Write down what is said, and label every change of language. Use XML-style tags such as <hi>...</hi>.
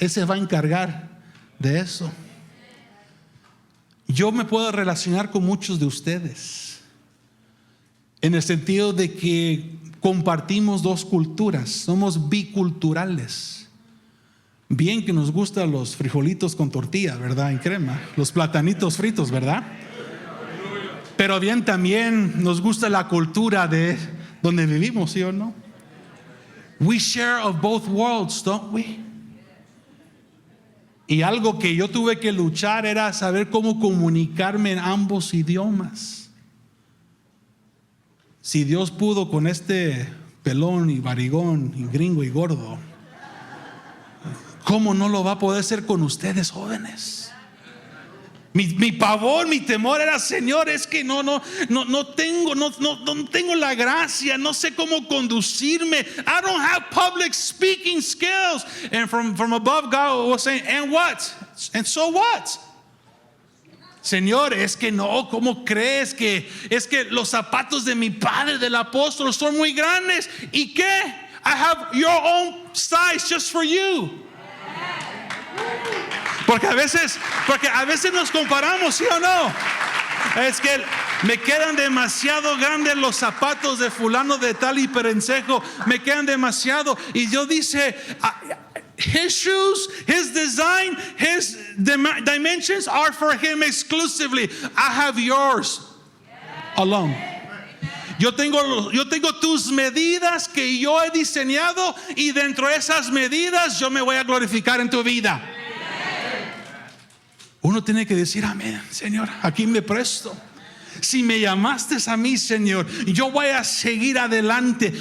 <es>Él se va a encargar de eso. Yo me puedo relacionar con muchos de ustedes en el sentido de que compartimos dos culturas, somos biculturales. Bien que nos gustan los frijolitos con tortilla, ¿verdad? En crema, los platanitos fritos, ¿verdad? Pero bien también nos gusta la cultura de donde vivimos, ¿sí o no?</es> <en>We share of both worlds, don't we?</en> <es>Y algo que yo tuve que luchar era saber cómo comunicarme en ambos idiomas. Si Dios pudo con este pelón y barrigón y gringo y gordo, ¿cómo no lo va a poder hacer con ustedes, jóvenes? Mi pavor, mi temor era, Señor, es que no tengo la gracia, no sé cómo conducirme.</es> <en>I don't have public speaking skills. And from above, God was saying, and what? And so what?</en> <es>Señor, es que no, ¿cómo crees que es que los zapatos de mi padre, del apóstol, son muy grandes? ¿Y qué?</es> <en>I have your own size just for you.</en> <es>Porque a veces nos comparamos, ¿sí o no? Es que me quedan demasiado grandes los zapatos de fulano de tal y perencejo, me quedan demasiado. Y Dios dice,</es> <en>his shoes, his design, his dimensions are for him exclusively. I have yours alone.</en> <es>Yo tengo tus medidas que yo he diseñado, y dentro de esas medidas yo me voy a glorificar en tu vida. Uno tiene que decir, amén, Señor, aquí me presto. Si me llamaste a mí, Señor, yo voy a seguir adelante.</es>